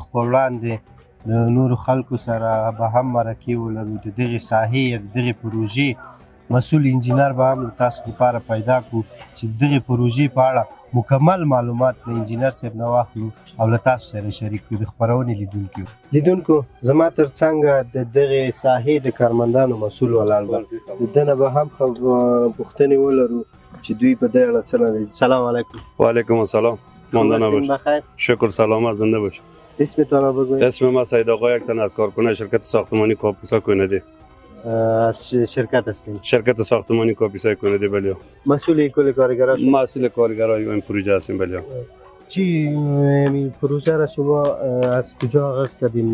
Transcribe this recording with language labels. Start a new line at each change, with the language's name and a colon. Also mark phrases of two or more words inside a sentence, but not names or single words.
Pashto: په وړاندې د نورو خلکو سره به هم مرکې ولرو د دغې ساحې یا د دغې پروژې مسؤل انجینر به هم تاسو لپاره پیدا کړو چې د دغې پروژې په اړه مکمل معلومات د انجینر صاحب نه واخلو او له تاسو سره شریک کړو د خپرونې لیدونکو زما تر څنګه د دغې ساحې د کارمندانو مسؤل ولاړ ده د ده نه به هم پوښتنې ولرو چې دوی په دې اړه څه لري.
Arabic: سلام علیکم. وعلیکم السلام.
Persian: ماندانا باش. بخیر. شکر سلامت زنده باش. اسمتان را بگویید. اسم ما سید آقا یک تن از کارکنان شرکت ساختمانی کاپیسا کندی. از شرکت هستیم. شرکت ساختمانی کاپیسا کندی بله. مسئول کل کارگرها شما؟ مسئول کارگرای این پروژه هستیم بله. چی این پروژه را شما از کجا آغاز کردین؟